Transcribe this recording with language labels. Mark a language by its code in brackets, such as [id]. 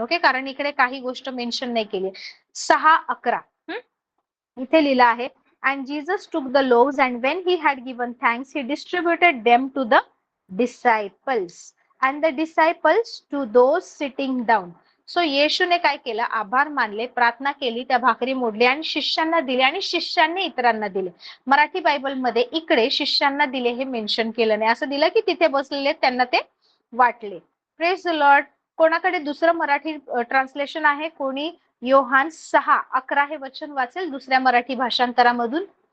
[mr] Okay, कारण इकडे काही गोष्ट मेन्शन नाही केली. [en] 6:11 [mr] इथे लिहिलं आहे, [en] and Jesus took the loaves and when he had given thanks he distributed them to the disciples and the disciples to those sitting down. [mr] So येशूने काय केलं, आभार मानले, प्रार्थना केली, त्या भाकरी मोडली आणि शिष्यांना दिले आणि शिष्यांनी इतरांना दिले. मराठी बायबल मध्ये इकडे शिष्यांना दिले हे मेन्शन केलं नाही, असं दिलं की तिथे बसलेले त्यांना ते वाटले. [en] Praise the lord. [mr] कोणाकडे दुसरं मराठी ट्रान्सलेशन आहे? कोणी योहान 6:11 हे वचन वाचेल दुसऱ्या मराठी भाषांतरामधून?